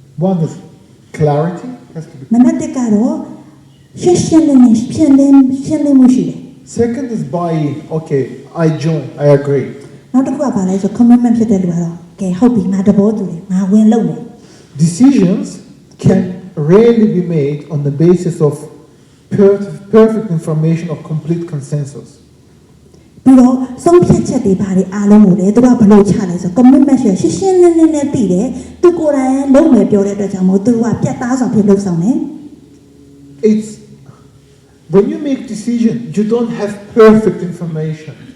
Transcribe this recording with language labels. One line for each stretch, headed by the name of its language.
English: One is clarity, has to be.
Burmese: နံပါတ်1ကတော့ရှင်းလင်းမှုရှိတယ်
English: Second is buying. Okay, I join, I agree.
Burmese: နောက်တစ်ခုကဘာလဲဆို commitment ဖြစ်တဲ့လူကတော့ကဲဟုတ်ပြီငါတဘောတူတယ်ငါဝင်လုပ်မယ်
English: Decisions can rarely be made on the basis of perfect information or complete consensus.
Burmese: ပြီးတော့ဆုံးဖြတ်ချက်တွေဘာတွေအားလုံးကိုလေသူကဘယ်လိုချလဲဆို commitment ရှင်းလင်းနဲ့သိတယ်သူကိုယ်တိုင်လုံးမယ်ပြောတဲ့အတွက်ကြောင့်မို့သူကပြတ်သားစွာဖြစ်လုပ်ဆောင်တယ်
English: It's when you make decision, you don't have perfect information.